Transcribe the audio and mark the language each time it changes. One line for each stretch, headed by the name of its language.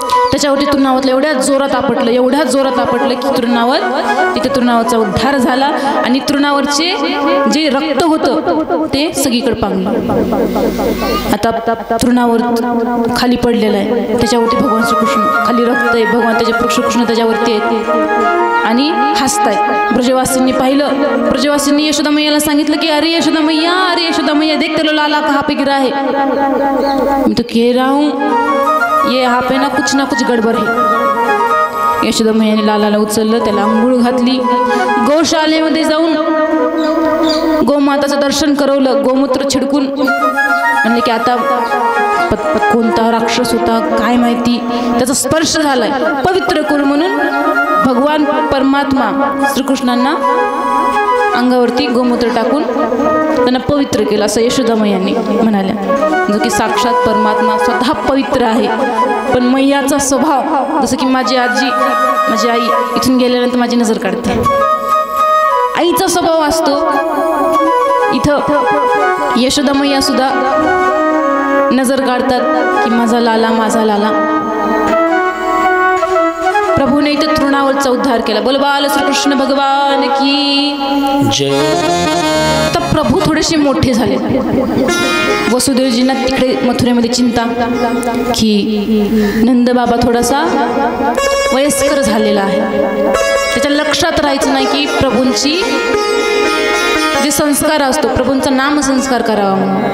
Marathi: त्याच्यावरती तृणावतला एवढ्या जोरात आपटलं, एवढ्या जोरात आपटलं की तिथे तृणावतचा उद्धार झाला आणि तृणावरचे जे रक्त होतं ते सगळीकडे पांगलं। आता तृणावर खाली पडलेलं आहे, त्याच्यावरती भगवान श्रीकृष्ण, खाली रक्त आहे, भगवान त्याचे श्रीकृष्ण त्याच्यावरती आहेत आणि हसतायत। ब्रजवासींनी पाहिलं, ब्रजवासींनी यशोदा मैयाला सांगितलं की अरे यशोदा मैया, अरे यशोदा मैया,
Hindi: देख तेरे लाला कहाँ पे गिरा है। मैं तो कह रहा हूँ ये यहाँ पे ना कुछ गडबड है।
Marathi: यशोदा मैयाने लालाला उचललं, त्याला अंघोळ घातली, गौशालेमध्ये जाऊन गोमाताचं दर्शन करवलं, गोमूत्र छिडकून म्हणले की आता कोणता राक्षस होता काय माहिती, त्याचा स्पर्श झालाय, पवित्र करू म्हणून भगवान परमात्मा श्रीकृष्णांना अंगावरती गोमूत्र टाकून त्यांना पवित्र केलं, असं यशोदा मैयांनी म्हणाल्या। जो की साक्षात परमात्मा स्वतः पवित्र आहे, पण मैयाचा स्वभाव, जसं की माझी आजी, माझी आई इथून गेल्यानंतर माझी नजर काढते, आईचा स्वभाव असतो, इथं यशोदा मैया सुद्धा नजर काढतात की माझा लाला, माझा लाला। प्रभूने इथे तृणावतचा उद्धार केला।
Hindi: बोल बाल श्रीकृष्ण भगवान की जय।
Marathi: तर प्रभू थोडेसे मोठे झाले। वसुदेवजींना तिकडे मथुरेमध्ये चिंता की नंद बाबा थोडासा वयस्कर झालेला आहे, त्याच्या लक्षात राहायचं नाही की प्रभूंची जे संस्कार असतो, प्रभूंचा नाम संस्कार करावा म्हणून।